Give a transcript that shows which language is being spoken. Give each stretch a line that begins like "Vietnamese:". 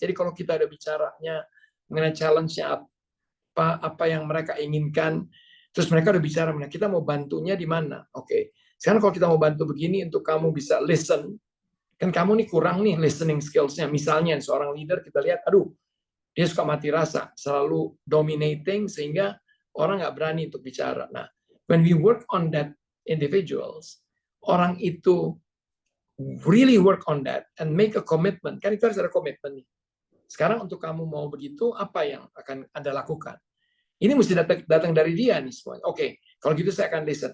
Indonesian: Jadi kalau kita ada bicaranya mengenai challenge-nya apa yang mereka inginkan, terus mereka udah bicara, kita mau bantunya di mana? Oke. Sekarang kalau kita mau bantu begini untuk kamu bisa listen, kan kamu nih kurang nih listening skills-nya. Misalnya seorang leader kita lihat, aduh, dia suka mati rasa, selalu dominating sehingga orang nggak berani untuk bicara.
English: Nah, when we work on that individuals,
Indonesian: orang itu
English: really work on that and make a commitment.
Indonesian: Kan itu harus ada komitmen nih. Sekarang untuk kamu mau begitu, apa yang akan Anda lakukan? Ini mesti datang dari dia nih semuanya. Oke, kalau gitu saya akan listen.